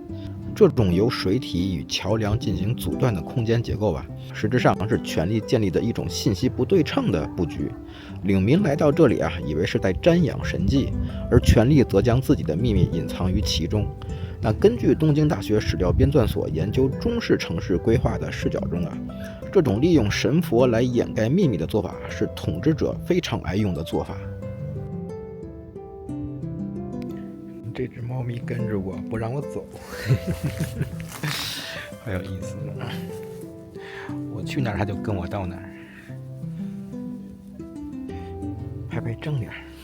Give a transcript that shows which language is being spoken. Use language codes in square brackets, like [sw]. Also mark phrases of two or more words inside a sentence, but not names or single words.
[zh] 這種由水體與橋梁進行阻斷的空間結構啊，實質上是權力建立的一種信息不對稱的布局。領民來到這裡啊，以為是在瞻仰神蹟，而權力則將自己的秘密隱藏於其中。那根據東京大學史料編纂所研究中式城市規劃的視角中啊，這種利用神佛來掩蓋秘密的做法是統治者非常愛用的做法。这只猫咪跟着我不让我走，好有意思。我去哪儿它就跟我到哪儿，拍拍正脸。